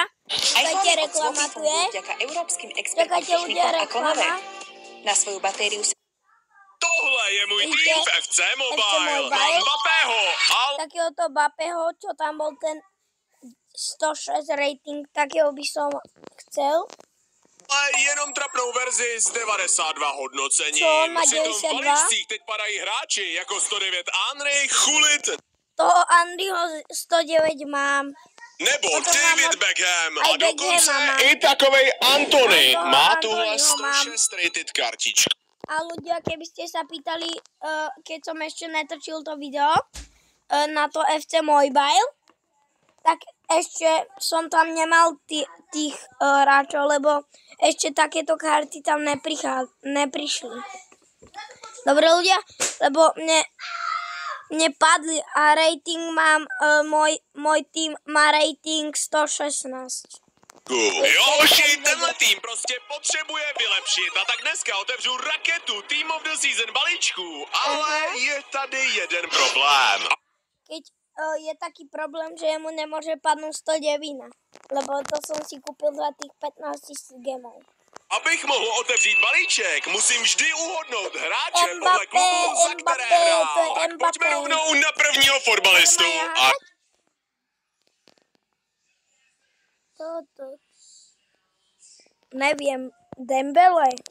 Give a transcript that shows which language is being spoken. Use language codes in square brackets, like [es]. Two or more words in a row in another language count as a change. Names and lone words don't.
[sk] Čakajte, reklama tu je. Čakajte ľudia, reklama. Na svoju batériu. [cs] Tohle je můj tým v FC Mobile. [sk] Mám Mbappého. Takéhoto Mbappého, čo tam bol ten 106 rating, takého by som chcel. [cs] Ale jenom trapnou verzi z 92 hodnocením. Co on má 92? V balíčcích teď padají hráči jako 109 Henry, Gullit. [sk] Toho Andyho 109 mám. [cs] Nebo [sk] Potom [cs] David [sk] mám [cs] Beckham. [sk] aj [cs] A dokonce [sk] Beckhama mám. [cs] i takovej Antony. [sk] Toho [cs] Má tuhle [sk] Antonyho mám. [cs] 106 rated kartičku. [sk] A ľudia, keby ste sa pýtali, keď som ešte netočil to video na to FC Mobile, tak ešte som tam nemal tých hráčov, lebo ešte takéto karty tam neprišli. Dobre ľudia, lebo mne padli a rating mám, môj tým má rating 116. [cs] Joši, tenhle tým prostě potřebuje vylepšit a tak dneska otevřu raketu Team of the Season balíčku, ale je tady jeden problém. [sk] Keď je taký problém, že jemu nemôže padnúť 109, lebo to som si kúpil za tých 15 000 gemov. [cs] Abych mohl otevřít balíček, musím vždy uhodnout hráče podle klubu, za které hrál. Tak pojďme rovnou na prvního fotbalistu. [sk] A Neviem, Dembele.